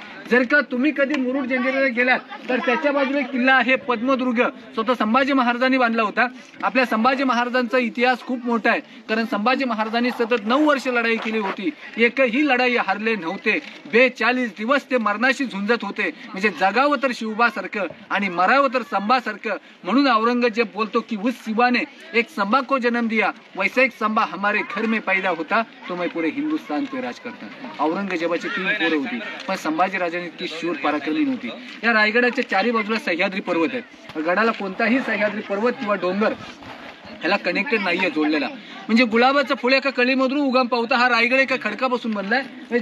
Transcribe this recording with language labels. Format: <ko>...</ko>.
<mr>जर का तुम्ही कधी मुरुड जंजिऱ्याला गेलात तर त्याच्या बाजूला एक किल्ला आहे पद्मदुर्ग, स्वतः संभाजी महाराजांनी बांधला होता. आपल्या संभाजी महाराजांचा इतिहास खूप मोठा आहे, कारण संभाजी महाराजांनी सतत 9 वर्ष लढाई केली होती, एकही लढाई हारले नव्हते. 42 दिवस ते मरणाशी झुंजत होते. म्हणजे जगावं तर शिवबासारखं आणि मरावं तर संभासारखं. म्हणून औरंगजेब बोलतो की</mr> <hi>उस शिवा ने एक संभा को जन्म दिया, वैसा एक संभा हमारे घर में पैदा होता तो मैं पूरे हिंदुस्तान पे राज करता.</hi> <mr>औरंगजेबाची 3 पोरं होती, पण संभाजी राजांनी इतकी शूर पराक्रमी नव्हती. या रायगडाच्या चारी बाजूला सह्याद्री पर्वत आहे. गडाला कोणताही सह्याद्री पर्वत किंवा डोंगर ह्याला कनेक्टेड नाहीये, जोडलेला. म्हणजे गुलाबाचं फुल एका कळीमधून उगम पावता हा रायगड एका खडकापासून बनलाय.</mr>